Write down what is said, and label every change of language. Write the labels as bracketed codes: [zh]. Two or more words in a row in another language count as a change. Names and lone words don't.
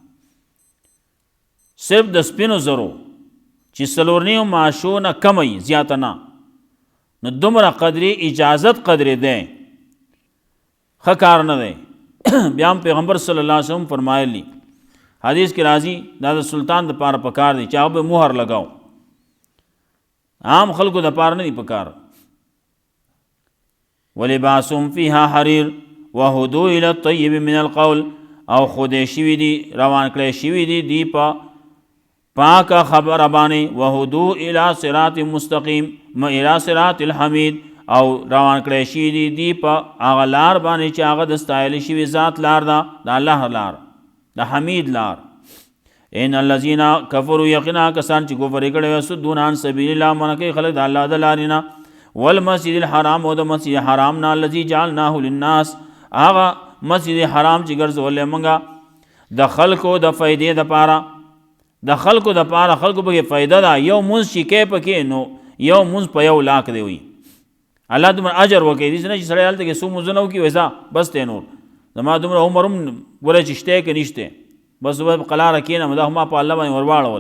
[ps] صرف د سپینو زرو چې 4.5 ماشو نه کم وي، زیاته نه، نو دومره قدرې اجازت قدرې دی، ښه کار نه دی. بیا هم پیغمبر [ar] صلی الله علیه وسلم [ps] فرمایلی، حدیث کې راځي دا د سلطان دپاره پکار دی چې هغه به مهر لګاو، عام خلکو دپاره نه دی پکار. [ar] ولباسهم فیها حریر وهدوا الی الطیب من القول، [ps] او خودی شوي دي، روان کړی شوي دي دی په پاکه خبره باندې، [ar] وهدوا الی صراط مستقیم الی صراط الحمید، [ps] او روان کړی شوي دي دی په هغه لار باندې چې هغه د ستایلی شوي ذات لار ده، د الله لار، د حمید لار. [ar] ان الذین کفروا [ps] یقینا کسان چې کفر یې کړی وي، [ar] یصدون عن سبیل الله، [ps] منع کوي خلک د الله د لارې نه، [ar] والمسجد الحرام، [ps] او د مسجد حرام نه، [ar] الذي جعلناه للناس، [ps] هغه مسجد حرام چې ګرځولی موږ د خلکو د فایدې دپاره، د خلکو دپاره، خلکو پکې فایده ده. یو مونځ چې کوې پکې نو یو مونځ په 1 لاک دی وي، الله دومره اجر وکړي. داسې نه چې سړی هلته کې څو مونځونه وکړي وایي ځه بس دی، نور زما دومره عمر هم ګوره چې شته که نشته، بس به په قلاره کښېنم، دا خو ما په الله باندې ورواړول.